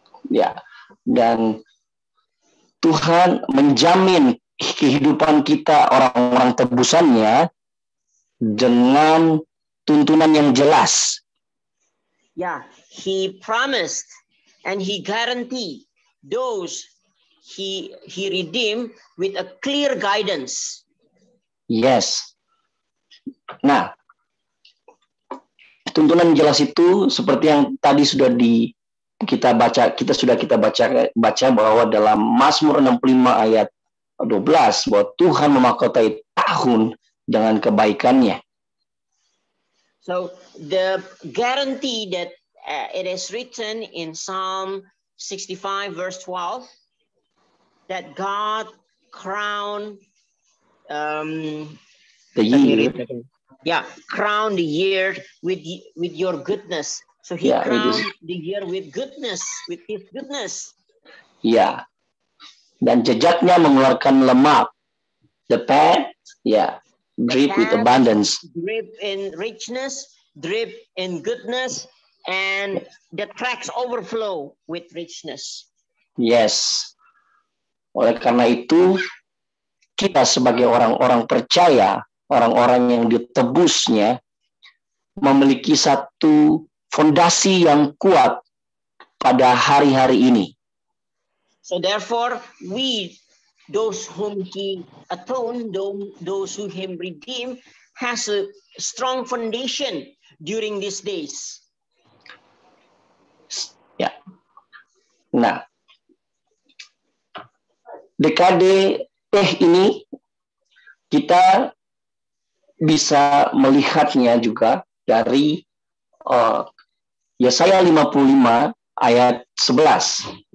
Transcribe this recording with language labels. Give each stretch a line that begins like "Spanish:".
Indonesian: Ya, dan Tuhan menjamin kehidupan kita orang-orang tebusannya dengan tuntunan yang jelas.
English: Yeah, he promised and he guaranteed those he redeemed with a clear guidance. Yes.
Indonesian: Nah, tuntunan jelas itu seperti yang tadi sudah kita baca bahwa dalam Mazmur 65 ayat 12 bahwa Tuhan memahkotai tahun dengan kebaikannya.
English: So the guarantee that it is written in Psalm 65 verse 12 that God crowned The year. Yeah, crown the year with your goodness. So he crowned the year with goodness, with his goodness.
Indonesian: Ya, dan jejaknya mengeluarkan lemak.
English: The path, drip with abundance. Drip in richness, drip in goodness, and the tracks overflow with richness. Yes.
Indonesian: Oleh karena itu, kita sebagai orang-orang percaya, orang-orang yang ditebusnya, memiliki satu fondasi yang kuat pada hari-hari ini.
English: So therefore, we, those whom he atoned, those who him redeemed, has a strong foundation during these days.
Indonesian: Ya. Nah, dekade ini kita bisa melihatnya juga dari Yesaya 55 ayat 11.